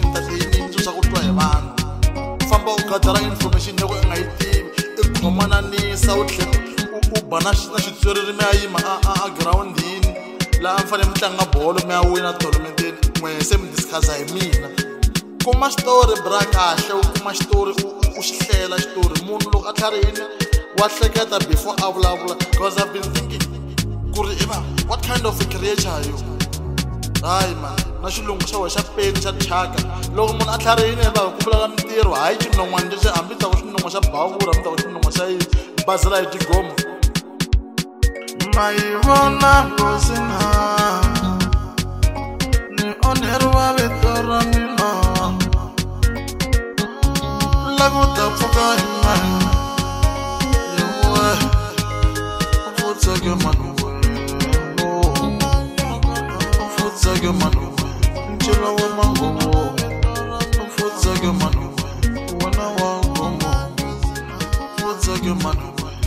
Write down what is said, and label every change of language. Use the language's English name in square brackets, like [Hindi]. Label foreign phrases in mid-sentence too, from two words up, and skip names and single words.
[Tsonga] entertainini swilo swa ku twa hi vanhu u famba u gadara information loko u nga yi tivi i khomananisa u tlhela u ba na xitsweriri mi ya yima a girawundini laha mi fanele mi tlanga bolo mi ya wina tournament n'we se mi discussa hi mina kuma xitori bra kahle u kuma xitori u xi hlela xitori munhu loko a tlharihini wa hleketa before a vulavula [English] because I've been thinking [Tsonga] ku ri [English] what kind of a creature are you [Tsonga] hayi man na xilungu xa wena xa peni xa thyaka loko munhu a tlharihini va ku vulavula mintirho hayi xinon'wana lexi hambi ta ku xinon'wa xa bavura mi ta ku xinon'wa xa bazela hi tigomo ma yi vona ngosina ni onheriwa vito ra mina lagu ta pfuka hi mani yewe u futseke manu we u futseke manu we ncila wa mangovo u futseke manu we wena wa ngomo u futseke manu